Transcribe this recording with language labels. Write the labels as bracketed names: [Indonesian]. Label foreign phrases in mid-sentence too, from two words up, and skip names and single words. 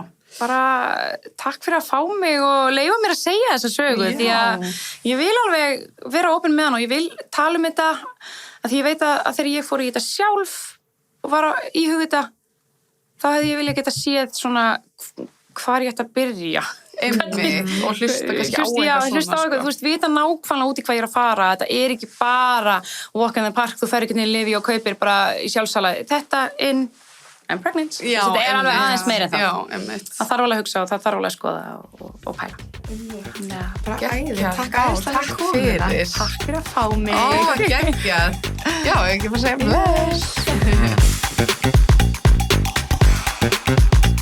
[Icelandic] Bara takk fyrir að fá mig og leyfa mér að segja þessa sögu því að ég vil alveg vera opin með hann og ég vil tala þetta að því ég veit að þegar ég fór í þetta sjálf og var að íhuga þetta þá hefði ég viljað geta séð svona hvar ég ætti að byrja. Einmitt, og hlusta kannski á eitthvað hlusta á eitthvað, þú veist, vita nákvæmlega út í hvað ég er að fara, þetta er ekki bara [English] walk in the park, [Icelandic] þú fer ekki niður Livi og kaupir bara í sjálfsala, þetta [English] I'm pregnant, [Icelandic] þetta er alveg aðeins meira en það. Já, einmitt. Það þarf alveg að hugsa og það þarf alveg að skoða og pæla. Bara æði, takk fyrir. Takk fyrir að fá mig. Geggjað. Já, ekki bara segja bless.